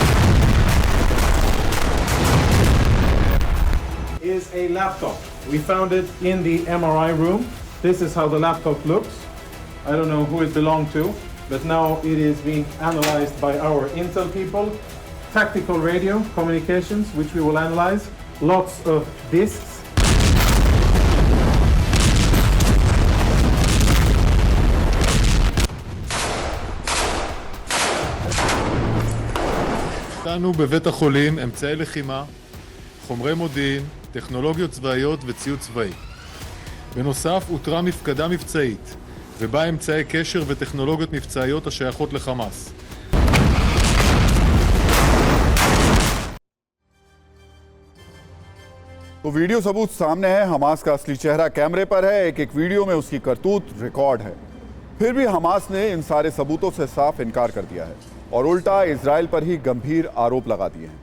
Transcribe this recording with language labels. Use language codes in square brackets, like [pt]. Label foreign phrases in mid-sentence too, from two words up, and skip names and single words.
[en] Is a laptop. We found it in the MRI room. This is how the laptop looks. I don't know who it belonged to, but now it is being analyzed by our intel people. Tactical radio communications, which we will analyze. Lots of discs. [he] נתנו בבית החולים אמצעי לחימה, חומרי מודיעין, טכנולוגיות צבאיות וציוד צבאי. בנוסף, הותרה מפקדה מבצעית, ובה אמצעי קשר וטכנולוגיות מבצעיות השייכות לחמאס. [hi] तो वीडियो सबूत सामने है। हमास का असली चेहरा कैमरे पर है। एक एक वीडियो में उसकी करतूत रिकॉर्ड है। फिर भी हमास ने इन सारे सबूतों से साफ इनकार कर दिया है और उल्टा इजराइल पर ही गंभीर आरोप लगा दिए हैं।